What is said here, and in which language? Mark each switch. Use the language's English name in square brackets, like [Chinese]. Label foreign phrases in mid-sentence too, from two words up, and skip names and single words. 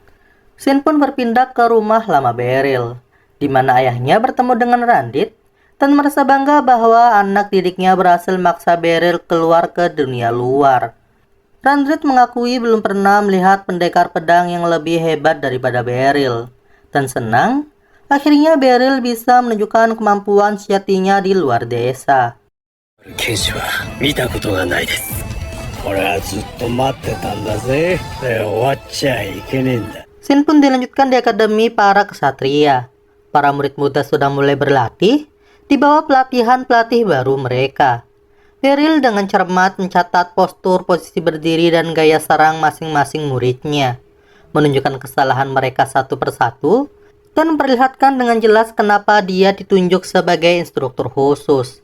[Indonesian] Sin pun berpindah ke rumah lama Beryl, di mana ayahnya bertemu dengan Randit dan merasa bangga bahwa anak didiknya berhasil memaksa Beryl keluar ke dunia luar. Randit mengakui belum pernah melihat pendekar pedang yang lebih hebat daripada Beryl, dan senang akhirnya Beryl bisa menunjukkan kemampuan sejatinya di luar desa. [Japanese] 剣士は見たことがないです。俺はずっと待ってたんだぜ。終わっちゃいけねえんだ。 [Indonesian] Sin pun dilanjutkan di akademi para kesatria. Para murid muda sudah mulai berlatih di bawah pelatihan pelatih baru mereka. Beryl dengan cermat mencatat postur, posisi berdiri, dan gaya serang masing-masing muridnya, menunjukkan kesalahan mereka satu persatu, dan memperlihatkan dengan jelas kenapa dia ditunjuk sebagai instruktur khusus.